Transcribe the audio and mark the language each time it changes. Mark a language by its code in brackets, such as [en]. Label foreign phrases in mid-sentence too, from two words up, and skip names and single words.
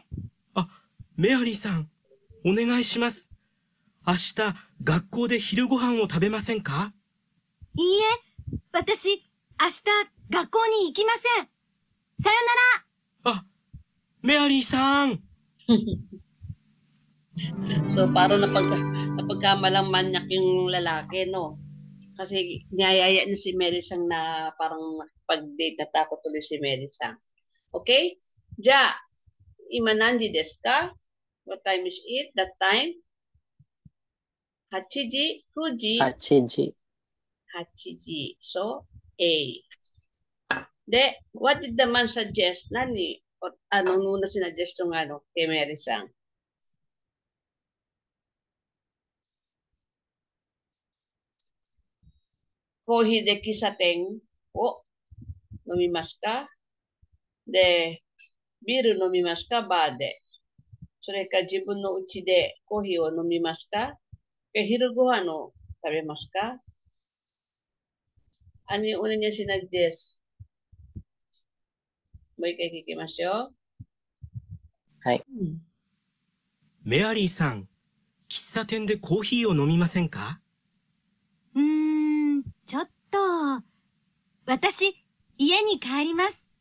[ja] メアリーさん、お願いします。明日、学校で昼ご飯を食べませんか？いいえ、私、明日、学校に行きません。さよなら。メアリーさん。 [tl] So, parang napagkamalang manyak yung lalaki, no? Kasi niyayaya niya si Mary Sang na parang pag-date, natakot tuloy si Mary Sang. [ja] Okay? じゃ、今何時ですか? [en] What time is it? That time? 8 時 ?9 時 [ja] 8時。 8時. [en] So, A. De, what did the man suggest? [ja] Nani? [tl] Anong muna sinuggest yung kay Mary Sang? [ja] コーヒーで喫茶店を飲みますか? で、ビール飲みますか? Ba de? それか自分の家でコーヒーを飲みますか？昼ご飯を食べますか？ [tl] Ano yung una niya sinuggest? [ja] もう一回聞きましょう。はい。メアリーさん、喫茶店でコーヒーを飲みませんか？ちょっと。私、家に帰ります。